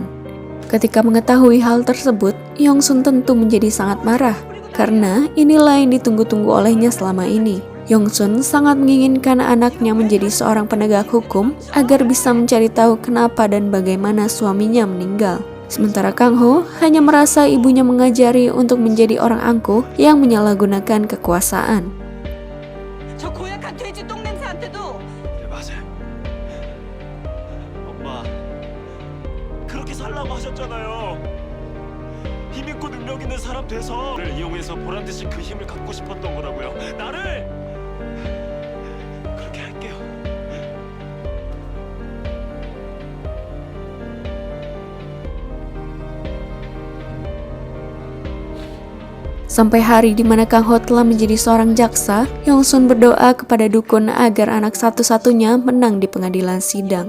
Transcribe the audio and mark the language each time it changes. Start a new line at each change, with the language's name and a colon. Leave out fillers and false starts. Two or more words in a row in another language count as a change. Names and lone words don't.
Indonesian: Ketika mengetahui hal tersebut, Hyung Sun tentu menjadi sangat marah karena inilah yang ditunggu-tunggu olehnya selama ini. Hyung Sun sangat menginginkan anaknya menjadi seorang penegak hukum agar bisa mencari tahu kenapa dan bagaimana suaminya meninggal. Sementara Kang Ho hanya merasa ibunya mengajari untuk menjadi orang angkuh yang menyalahgunakan kekuasaan.
Korean: 저 고약한 돼지 똥 냄새한테도 네, 맞아요. 엄마, 그렇게 살라고 하셨잖아요. 힘 있고 능력 있는 사람 돼서 나를 이용해서 보란듯이 그 힘을 갖고 싶었던 거라고요. 나를 그렇게 할게요.
Indonesian: Sampai hari di mana Kang Ho telah menjadi seorang jaksa, Hyung Sun berdoa kepada dukun agar anak satu-satunya menang di pengadilan sidang.